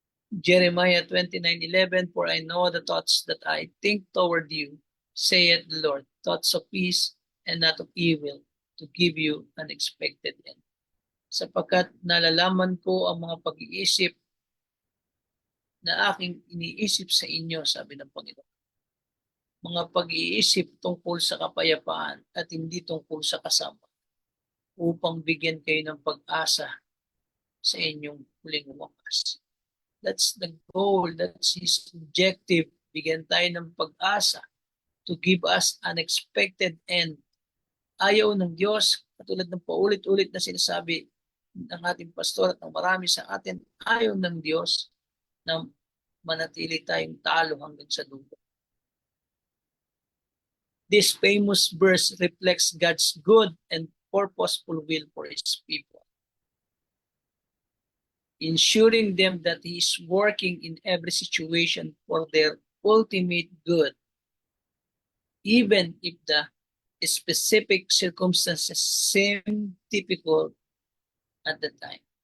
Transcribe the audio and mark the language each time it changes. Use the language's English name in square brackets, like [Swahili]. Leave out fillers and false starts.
[English] Jeremiah 29:11, for I know the thoughts that I think toward you, saith the Lord, thoughts of peace and not of evil, to give you an expected end. [Filipino] Sapagkat nalalaman ko ang mga pag-iisip na aking iniisip sa inyo, sabi ng Panginoon. Mga pag-iisip tungkol sa kapayapaan at hindi tungkol sa kasama, upang bigyan kayo ng pag-asa sa inyong huling wakas. [English] That's the goal. That's His objective. [Filipino] Bigyan tayo ng pag-asa [English] to give us unexpected end. [Filipino] Ayaw ng Diyos, katulad ng paulit-ulit na sinasabi ng ating pastor at ng marami sa atin, ayaw ng Diyos na manatili tayong talo hanggang sa dulo. [English] This famous verse reflects God's good and purposeful will for His people, ensuring them that He is working in every situation for their ultimate good, even if the specific circumstances seem difficult at the time.